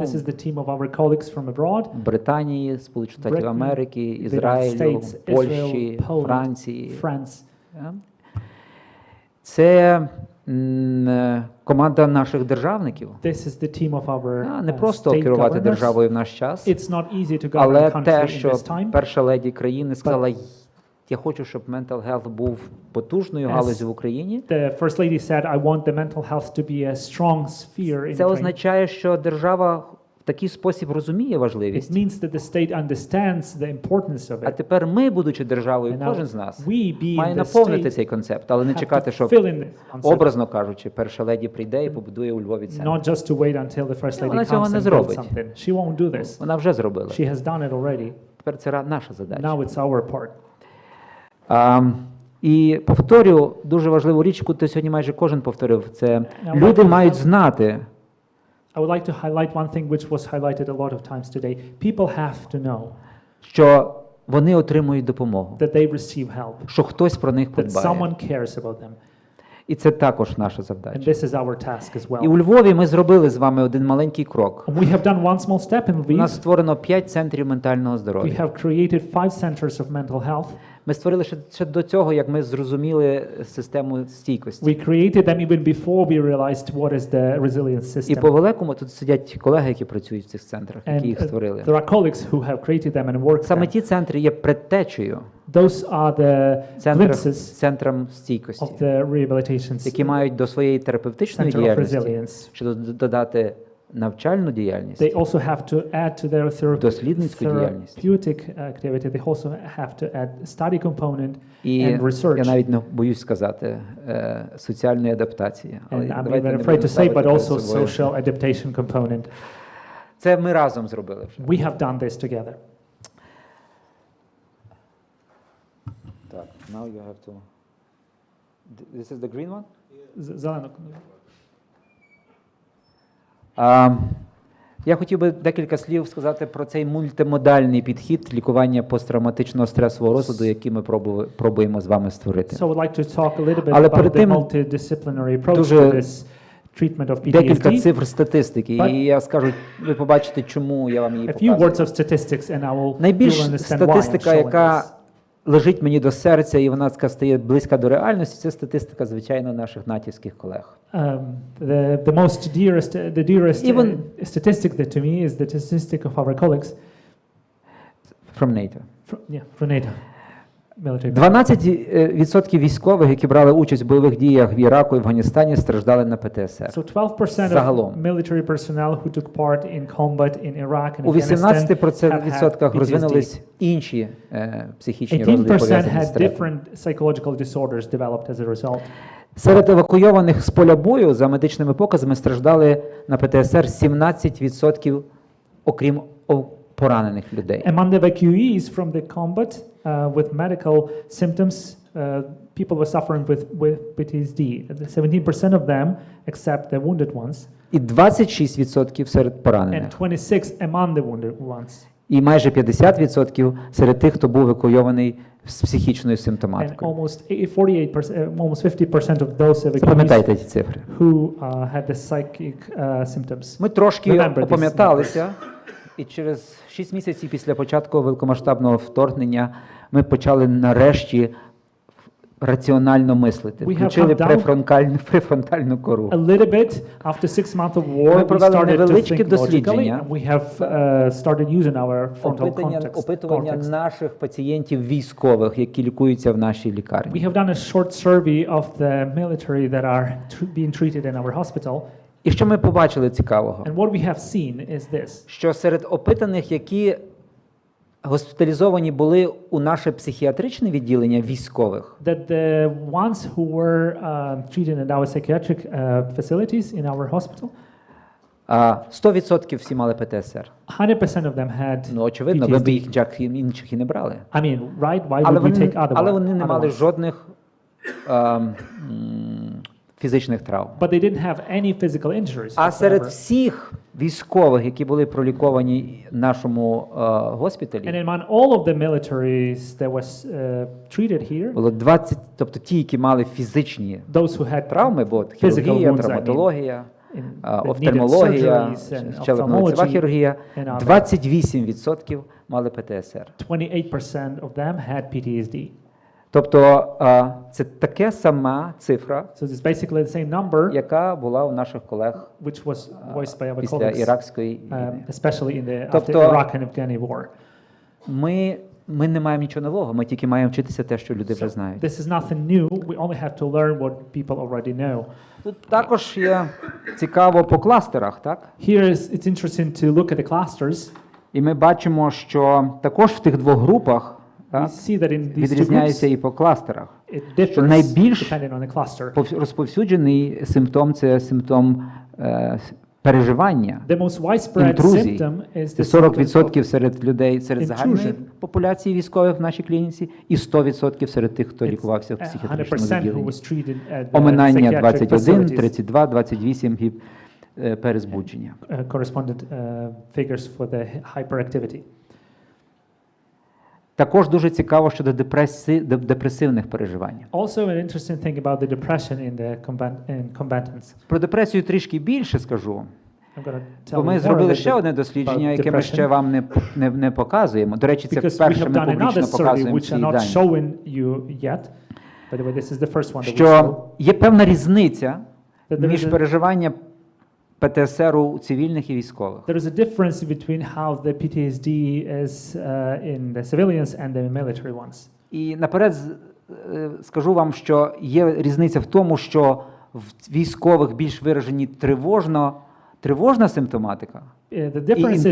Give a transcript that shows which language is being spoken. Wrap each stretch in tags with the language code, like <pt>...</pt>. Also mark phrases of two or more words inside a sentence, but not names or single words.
<en>This is the team of our colleagues from abroad.</en> <uk>Британії, Сполучених Штатів</uk> <en>Britain,</en> <uk>Америки,</uk> <en>the United</en> <uk>Ізраїлю,</uk> <en>States,</en> <uk>Польщі,</uk> <en>Israel, Poland,</en> <uk>Франції.</uk> <en>France.</en> <uk>Це команда наших державників.</uk> <en>This is the team of our</en> <uk>Не просто</uk> <en>state</en> <uk>керувати</uk> <en>governors.</en> <uk>державою в наш час,</uk> <en>It's not easy to govern</en> <uk>але</uk> <en>a country</en> <uk>те,</uk> <en>in</en> <uk>що</uk> <en>this time.</en> <uk>перша леді країни сказала, я хочу, щоб</uk> <en>mental health</en> <uk>був потужною галузю в Україні.</uk> <en>The first lady said, I want the mental health to be a strong sphere in</en> <uk>Це</uk> <en>Ukraine.</en> <uk>означає, що держава в такий спосіб розуміє</uk> <en>It</en> <uk>важливість.</uk> <en>means that the state understands the importance of</en> <uk>А</uk> <en>it.</en> <uk>тепер ми, будучи державою, And now кожен з нас</uk> <en>we, being</en> <uk>має</uk> <en>the</en> <uk>наповнити</uk> <en>state,</en> <uk>цей концепт, але не</uk> <en>have</en> <uk>чекати,</uk> <en>to</en> <uk>що</uk> <en>fill in this concept.</en> <uk>образно кажучи, перша леді прийде і побудує у Львові центр.</uk> <en>Not just to wait until the first lady</en> <uk>Вона цього</uk> <en>comes</en> <uk>не</uk> <en>and builds</en> <uk>зробить.</uk> <en>something. She won't do this.</en> <uk>Вона вже зробила.</uk> <en>She has done it already.</en> <uk>Тепер це наша задача.</uk> <en>Now it's our part.</en> <uk>І повторю дуже важливу річ, яку сьогодні майже кожен повторив, це</uk> <en>Now,</en> <uk>люди</uk> <en>like-</en> <uk>мають знати,</uk> <en>I would like to highlight one thing which was highlighted a lot of times today. People have to know</en> <uk>що вони отримують допомогу,</uk> <en>that they receive help,</en> <uk>що хтось про них</uk> <en>that</en> <uk>подбає.</uk> <en>someone cares about them.</en> <uk>І це також наша</uk> <en>And</en> <uk>завдача.</uk> <en>this is our task as</en> <uk>І у</uk> <en>well.</en> <uk>Львові ми зробили з вами один маленький крок.</uk> <en>And we have done one small step in</en> <uk>У нас</uk> <en>Lviv.</en> <uk>створено 5 центрів ментального</uk> <en>We</en> <uk>здоров'я.</uk> <en>have created 5 centers of mental health.</en> <uk>Ми створили ще до цього, як ми зрозуміли систему стійкості.</uk> <en>We created them even before we realized what is the resilience</en> <uk>І</uk> <en>system.</en> <uk>по великому тут сидять колеги, які працюють в цих центрах, які</uk> <en>And</en> <uk>їх створили.</uk> <en>there are colleagues who have created them and worked</en> <uk>Саме</uk> <en>them.</en> <uk>ті центри є предтечею</uk> <en>Those are the glimpses</en> <uk>центрам стійкості,</uk> <en>of the rehabilitation</en> <uk>які мають до своєї терапевтичної</uk> <en>center of</en> <uk>діяльності</uk> <en>resilience.</en> <uk>ще додати навчальну діяльність,</uk> <en>They also have to add to their</en> <uk>дослідницьку діяльність.</uk> <en>therapeutic activity. They also have to add study component</en> <uk>І</uk> <en>and research.</en> <uk>я навіть не боюсь сказати соціальної адаптації. Але</uk> <en>And I'm</en> <uk>давайте</uk> <en>even</en> <uk>не</uk> <en>afraid</en> <uk>будемо</uk> <en>to say,</en> <uk>ставити</uk> <en>but</en> <uk>перед</uk> <en>also</en> <uk>собою.</uk> <en>social adaptation component.</en> <uk>Це ми разом зробили вже.</uk> <en>We have done this together. Так, now you have to. This is the green one?</en> <uk>Зелено. Я хотів би декілька слів сказати про цей мультимодальний підхід лікування посттравматичного стресового розладу, який ми пробуємо з вами створити.</uk> <en>So I would like to talk a little bit</en> <uk>Але</uk> <en>about</en> <uk>перед</uk> <en>the</en> <uk>тим</uk> <en>multidisciplinary approach</en> <uk>дуже</uk> <en>to this treatment of</en> <uk>Декілька</uk> <en>PTSD.</en> <uk>цифр статистики,</uk> <en>But-</en> <uk>і я скажу, ви побачите, чому я вам її</uk> <en>A few words</en> <uk>показую.</uk> <en>of statistics, and I will</en> <uk>Найбільш</uk> <en>you'll understand why I'm</en> <uk>статистика,</uk> <en>showing</en> <uk>яка</uk> <en>this.</en> <uk>лежить мені до серця, і вона така стає близька до реальності, це статистика, звичайно, наших натівських колег.</uk> <en>The most dearest Even- statistic that to me is the statistic of our colleagues From NATO. from NATO military.</en> <uk>12% військових, які брали участь в бойових діях в Іраку і Афганістані, страждали на ПТСР.</uk> <en>So 12%</en> <uk>Загалом.</uk> <en>of military personnel who took part in combat in Iraq and</en> <uk>У</uk> <en>Afghanistan have 18% had</en> <uk>розвинулись інші психічні розлади,</uk> <en>18%</en> <uk>пов'язані</uk> <en>had</en> <uk>з стресом.</uk> <en>different psychological disorders developed as a result.</en> <uk>Серед евакуйованих з поля бою, за медичними показами, страждали на ПТСР 17%, окрім поранених людей.</uk> <en>Among the evacuees from the combat with medical symptoms, people were suffering with PTSD. 17% of them, except the wounded ones,</en> <uk>І 26% серед поранених.</uk> <en>and 26 among the wounded ones.</en> <uk>І майже 50% серед тих, хто був евакуйований з психічною</uk> <en>And</en> <uk>симптоматикою.</uk> <en>almost 48%, almost 50% of those evacuees</en> <uk>Запам'ятайте ці цифри.</uk> <en>who had the psychic symptoms.</en> <uk>Ми трошки</uk> <en>Remember these</en> <uk>опам'яталися, і через 6 місяців після початку великомасштабного вторгнення ми почали нарешті раціонально мислити.</uk> <en>We have</en> <uk>Включили</uk> <en>come down-</en> <uk>префронтальну кору.</uk> <en>A little bit after 6 months of war,</en> <uk>Ми</uk> <en>we</en> <uk>провели</uk> <en>started to</en> <uk>невеличке</uk> <en>think logically,</en> <uk>дослідження.</uk> <en>and we have started using our frontal</en> <uk>Опитування</uk> <en>cortex.</en> <uk>наших пацієнтів військових, які лікуються в нашій</uk> <en>We</en> <uk>лікарні.</uk> <en>have done a short survey of the military that are being treated in our hospital,</en> <uk>І що ми побачили цікавого?</uk> <en>and what we have seen is this.</en> <uk>Що серед опитаних, які госпіталізовані були у наше психіатричне відділення військових,</uk> <en>That the ones who were treated in our psychiatric facilities in our hospital,</en> <uk>100% всі мали ПТСР.</uk> <en>100% of them had</en> <uk>Ну, очевидно, ви б</uk> <en>PTSD.</en> <uk>їх інших і не брали.</uk> <en>I mean, right? Why</en> <uk>Але</uk> <en>would we</en> <uk>вони,</uk> <en>take other</en> <uk>але</uk> <en>one-</en> <uk>вони не</uk> <en>other</en> <uk>мали</uk> <en>ones?</en> <uk>жодних фізичних травм.</uk> <en>But they didn't have any physical injuries.</en> <uk>А серед</uk> <en>whatsoever.</en> <uk>всіх військових, які були проліковані в нашому</uk> <en>And</en> <uk>госпіталі,</uk> <en>among all of the militaries that was treated here,</en> <uk>було 20, тобто ті, які мали фізичні</uk> <en>those who had</en> <uk>травми, бо от</uk> <en>physical</en> <uk>хірургія,</uk> <en>wounds, I mean,</en> <uk>травматологія,</uk> <en>in- that needed</en> <uk>офтальмологія,</uk> <en>surgeries and</en> <uk>щелепно-лицева</uk> <en>ophthalmology</en> <uk>хірургія,</uk> <en>and other.</en> <uk>28% мали ПТСР.</uk> <en>28% of them had PTSD.</en> <uk>Тобто це таке сама цифра,</uk> <en>So it's basically the same number,</en> <uk>яка була у наших колег</uk> <en>which was voiced by our</en> <uk>після</uk> <en>colleagues,</en> <uk>іракської війни.</uk> <en>especially in the after</en> <uk>Тобто-</uk> <en>Iraq and Afghani war.</en> <uk>Ми не маємо нічого нового, ми тільки маємо вчитися те, що люди вже знають.</uk> <en>This is nothing new. We only have to learn what people already know.</en> <uk>Тут також є цікаво по кластерах, так?</uk> <en>Here it's interesting to look at the clusters.</en> <uk>І ми бачимо, що також в тих двох групах</uk> <en>We</en> <uk>так,</uk> <en>see that in these two</en> <uk>відрізняється</uk> <en>groups,</en> <uk>і по кластерах.</uk> <en>it differs</en> <uk>найбільш</uk> <en>depending on the cluster.</en> <uk>Розповсюджений симптом – це симптом переживання,</uk> <en>The most widespread</en> <uk>інтрузії.</uk> <en>symptom is</en> <uk>Це</uk> <en>the</en> <uk>40% серед людей, серед загальної</uk> <en>intrusion.</en> <uk>популяції військових в нашій клініці і 100% серед тих, хто лікувався в</uk> <en>100%</en> <uk>психіатричному</uk> <en>who</en> <uk>відділенні.</uk> <en>was treated at the</en> <uk>Оминання psychiatric 21,</uk> <en>facilities.</en> <uk>32, 28 перезбудження.</uk> <en>Correspondent figures for the hyperactivity.</en> <uk>Також дуже цікаво щодо депресивних переживань.</uk> <en>Also, an interesting thing about the depression in the combatants.</en> <uk>Про депресію трішки більше скажу.</uk> <en>I'm going to tell</en> <uk>Бо</uk> <en>you</en> <uk>ми</uk> <en>more</en> <uk>зробили</uk> <en>a</en> <uk>ще</uk> <en>little</en> <uk>одне</uk> <en>bit</en> <uk>дослідження,</uk> <en>about</en> <uk>яке ми</uk> <en>depression,</en> <uk>ще вам не показуємо. До речі, це</uk> <en>because we</en> <uk>вперше</uk> <en>have</en> <uk>ми</uk> <en>done another</en> <uk>публічно</uk> <en>survey</en> <uk>показуємо</uk> <en>which</en> <uk>ці</uk> <en>are not</en> <uk>дані.</uk> <en>showing you yet. By the way, this is the first one that we show.</en> <uk>Що є певна різниця</uk> <en>That there</en> <uk>між</uk> <en>is a-</en> <uk>переживанням ПТСР у цивільних і військових.</uk> <en>There is a difference between how the PTSD is in the civilians and the military ones.</en> <uk>І наперед скажу вам, що є різниця в тому, що в військових більш виражені тривожна симптоматика,</uk> <en>The difference is</en>